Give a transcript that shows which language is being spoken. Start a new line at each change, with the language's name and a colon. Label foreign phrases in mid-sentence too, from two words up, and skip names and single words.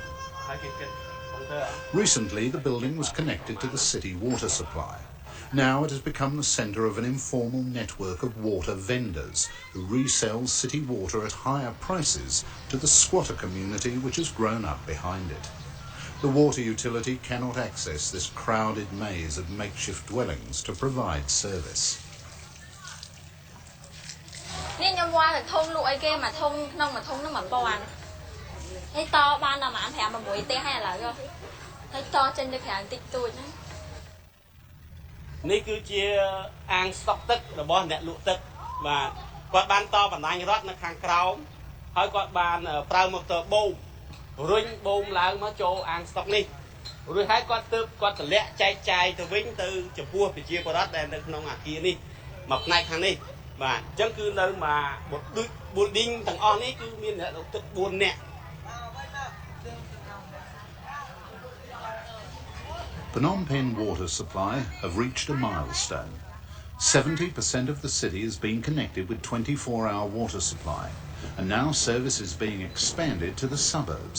English: Recently, the building was connected to the city water supply, Now it has become the centre of an informal network of water vendors who resell city water at higher prices to the squatter community which has grown up behind it. The water utility cannot access this crowded maze of makeshift dwellings to provide service.
Khmer: នេះខ្ញុំវ៉ាតែធំលក់អីគេមួយធំក្នុងមួយធំនោះ1000ហើយតបានដល់ប្រហែល5 6ទេហើយឥឡូវហើយតចេញទៅក្រៅតិចតួចហ្នឹង នេះគឺជាអាងស្តុកទឹករបស់អ្នកលក់ទឹកបាទគាត់បានតបណ្ដាញរដ្ឋនៅខាងក្រោមហើយគាត់បានប្រើម៉ូទ័របូមរុញបូមឡើងមកចូលអាងស្តុកនេះរួចហើយគាត់ទើបគាត់តម្លាក់ចែកចាយទៅវិញទៅចំពោះប្រជាពលរដ្ឋដែលនៅក្នុងអាគារនេះមកផ្នែកខាងនេះបាទអញ្ចឹងគឺនៅមកដូច building ទាំងអស់នេះគឺមានអ្នកលក់ទឹក4នាក់
English: Phnom Penh water supply have reached a milestone. 70% of the city has been connected with 24-hour water supply, and now service is being expanded to the suburbs.